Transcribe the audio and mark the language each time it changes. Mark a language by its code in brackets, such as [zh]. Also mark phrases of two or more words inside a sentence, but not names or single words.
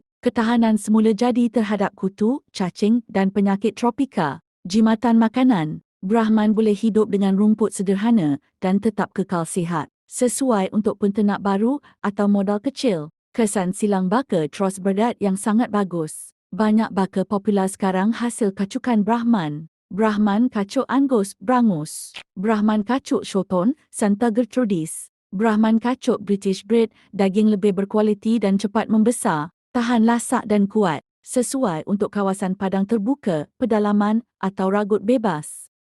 [ms] Ketahanan semula jadi terhadap kutu, cacing dan penyakit tropika. Jimatan makanan, Brahman boleh hidup dengan rumput sederhana dan tetap kekal sihat. Sesuai untuk penternak baru atau modal kecil. Kesan silang baka Tros Berdat yang sangat bagus. Banyak baka popular sekarang hasil kacukan Brahman. Brahman kacuk Angus Brangus. Brahman kacuk Shorthorn Santa Gertrudis. Brahman kacuk British Bred, daging lebih berkualiti dan cepat membesar, tahan lasak dan kuat, sesuai untuk kawasan padang terbuka, pedalaman atau ragut bebas.